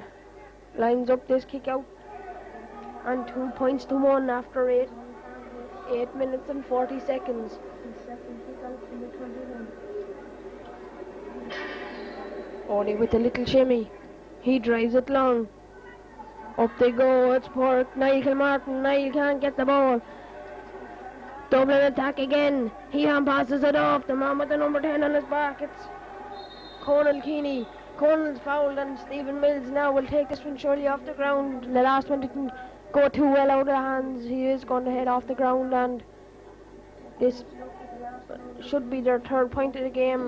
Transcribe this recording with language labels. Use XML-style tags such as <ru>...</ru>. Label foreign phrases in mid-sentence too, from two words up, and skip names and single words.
<en>Lines up this kick out, and 2 points to 1 after 8 minutes and 40 seconds. Only with a little shimmy. He drives it long. Up they go. It's Pork. Niall Kilmartin. Niall can't get the ball. Dublin attack again. He hand passes it off. The man with the number 10 on his back. It's Conal Keeney. Conal's fouled, and Stephen Mills now will take this one surely off the ground. The last one didn't go too well out of the hands. He is going to head off the ground, and this should be their third point of the game.</en>